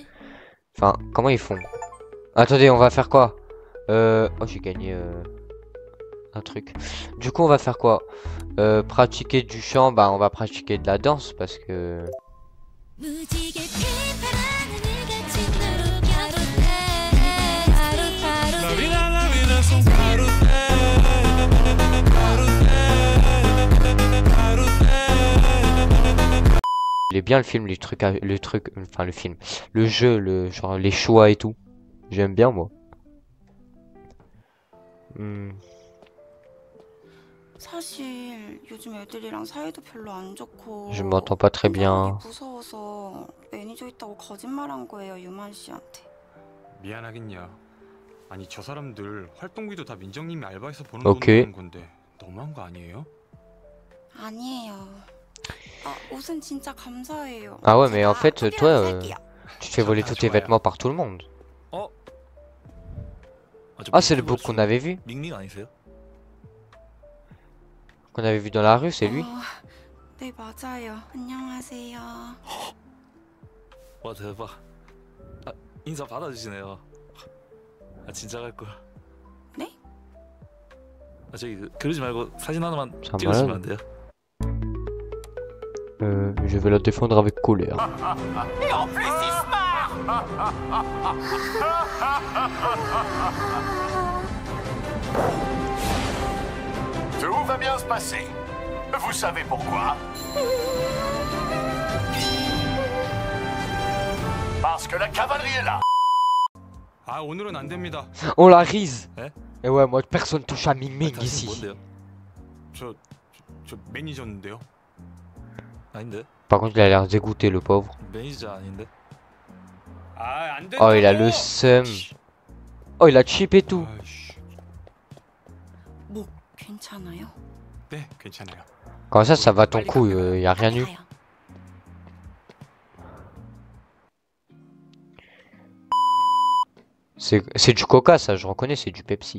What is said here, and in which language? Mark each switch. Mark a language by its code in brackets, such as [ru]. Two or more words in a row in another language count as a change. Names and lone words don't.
[fr] Enfin, comment ils font? Attendez, on va faire quoi? Oh, j'ai gagné un truc. Du coup, on va faire quoi? Pratiquer du chant, bah on va pratiquer de la danse parce que... Il est bien le film, enfin le film, le jeu, genre les choix et tout. J'aime bien moi. [ko] 사실 요즘 애들이랑 사이도 별로 안 좋고. [fr] Je m'entends pas très bien. [ko] 무서워서 매니저 있다고 거짓말한 거예요, 유만 씨한테. 미안하긴요. 아니 저 사람들 활동비도 다 민정님이 알바해서 버는 오케이. 돈으로 하는 건데 너무한 거 아니에요? 아니에요. 옷은 진짜 감사해요. [fr] Ah ouais, mais en fait, [ko] 제가 [fr] toi, [ko] 커피라도 살게요. [fr] tu te fais voler tous tes vêtements par tout le monde. Ah, c'est le bouc qu'on avait vu? [ko] 링링 아니세요? [fr] Qu'on avait vu dans la rue, c'est lui? [ko] 네, 맞아요. 안녕하세요. 와 대박. 인사 받아주시네요. 진짜 갈 거야. 네? 저기 그러지 말고 사진 하나만 잠깐만. 찍어주시면 안 돼요? [fr] Je vais la défendre avec colère. Et en plus, il se marre. Tout va bien se passer. Vous savez pourquoi? Parce que la cavalerie est là. [ko] 아 오늘은 안 됩니다. [fr] On la rise! Hein? Et ouais, moi, personne touche à Ming Ming [ko] 당신 [fr] ici. [ko] 뭔데요? 저 매니저인데요. 아닌데? [fr] Par contre, il a l'air dégoûté, le pauvre. [ko] 매니저 아닌데? 아 안 된다. [fr] Oh, il a le seum. Oh, il a chip et tout. [ko] 아이씨. 목 괜찮아요? 네 괜찮아요. [fr] Comme ça va ton coup, y a rien eu. [ko] 가요. [fr] C'est du coca, ça, je reconnais, c'est du Pepsi.